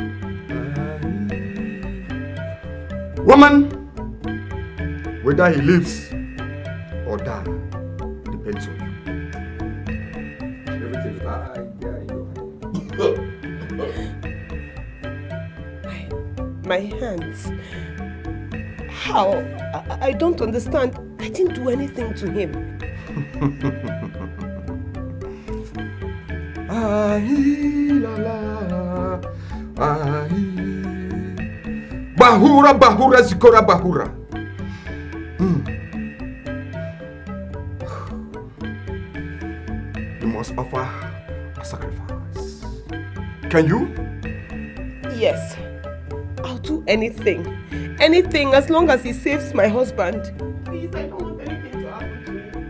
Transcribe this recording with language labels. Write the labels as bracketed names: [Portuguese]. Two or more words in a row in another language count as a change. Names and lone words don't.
[English] Woman, whether he lives or dies, depends on you. Everything My hands. How? I don't understand. I didn't do anything to him. Ahi la la, ahi. Bahura bahura zikora bahura. You must offer a sacrifice. Can you? Yes. I'll do anything. Anything as long as he saves my husband. Please, I don't want anything to happen to him.